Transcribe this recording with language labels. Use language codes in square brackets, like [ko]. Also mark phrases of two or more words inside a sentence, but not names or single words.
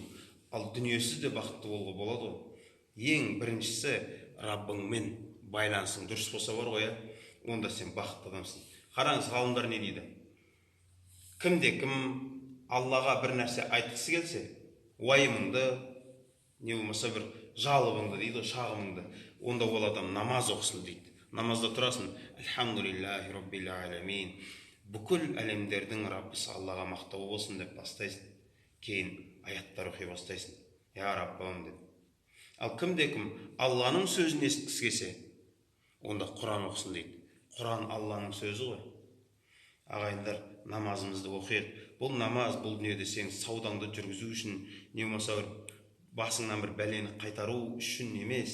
[kk] Ал дүниесіз де бақытты болуға болады ғой. Ең біріншісі Раббыңмен байланысың дұрыс болса бар ғой, онда сен бақытты адамсың. Қараңыз, ғалымдар не дейді? Кімде кім Аллаға бір нәрсе айтқысы келсе, уайымыңды, не болмаса бір жалобыңды дейді, шағымыңды, онда ол адам намаз оқысын дейді. Намазда тұрасың, [ar] الحمد لله رب العالمين, [kk] бүкіл әлемдердің Раббысы Аллаға мақтау болсын деп бастайсың. Кейін аяттар оқи бастайсың, я Раббым деп. Ал кімде-кім Алланың сөзін естігісі келсе, онда Құран оқысын дейді. Құран Алланың сөзі ғой. Ағайындар, намазымызды оқиық. Бұл намаз, бұл дүниеде сен саудаңды жүргізу үшін, не болмаса басыңнан бір бәлені қайтару үшін емес.